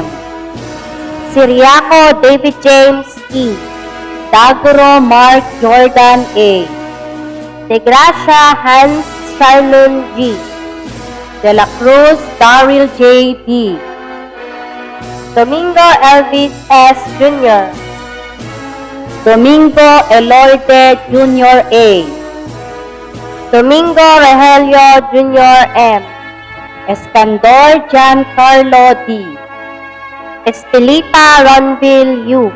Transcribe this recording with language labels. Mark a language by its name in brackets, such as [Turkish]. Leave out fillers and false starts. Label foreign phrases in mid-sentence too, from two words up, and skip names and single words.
[English] Siriaco David James E. Daguro Mark Jordan A. De Gracia Hans Charlon G. De la Cruz Daryl J. D. Domingo Elvis S. Jr. Domingo Elorde Jr. A. Domingo Rogelio Jr. M. Escandor Giancarlo D. Estelita Ronville U.